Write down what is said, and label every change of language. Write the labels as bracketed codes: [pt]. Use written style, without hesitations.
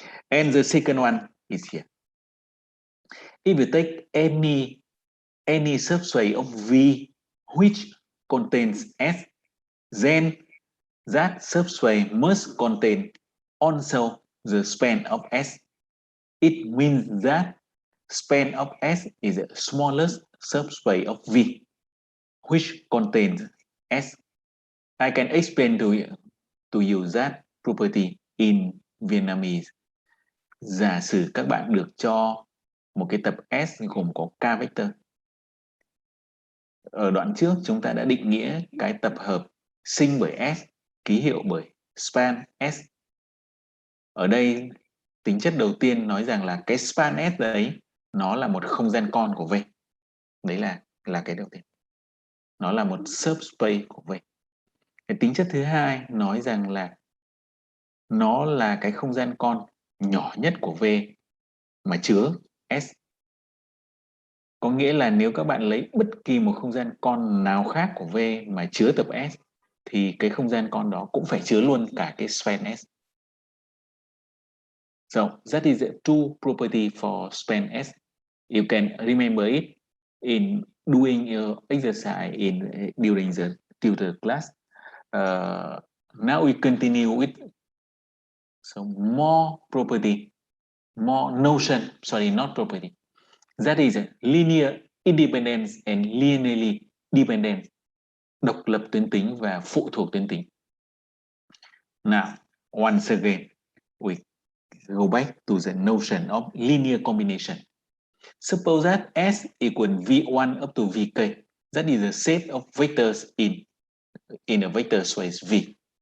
[en] And the second one is here. If you take any subspace of V which contains S, then that subspace must contain also the span of S. It means that span of S is the smallest subspace of V, which contains S. I can explain to you that property in Vietnamese. [vi] Giả sử các bạn được cho một cái tập S gồm có k vector. Ở đoạn trước chúng ta đã định nghĩa cái tập hợp sinh bởi S, ký hiệu bởi span S. Ở đây tính chất đầu tiên nói rằng là cái span S đấy nó là một không gian con của V. Đấy là cái đầu tiên. Nó là một subspace của V. Cái tính chất thứ hai nói rằng là nó là cái không gian con nhỏ nhất của V mà chứa S. Có nghĩa là nếu các bạn lấy bất kỳ một không gian con nào khác của V mà chứa tập S thì cái không gian con đó cũng phải chứa luôn cả cái span S. [en] So that is the true property for span S. You can remember it in doing your exercise during the tutor class. Now we continue with some more property, more notion, sorry, not property. That is linear independence and linearly dependent. [vi] Độc lập tuyến tính và phụ thuộc tuyến tính. [en] Now, once again, we go back to the notion of linear combination. Suppose that S equal V1 up to Vk. That is a set of vectors in a vector space V.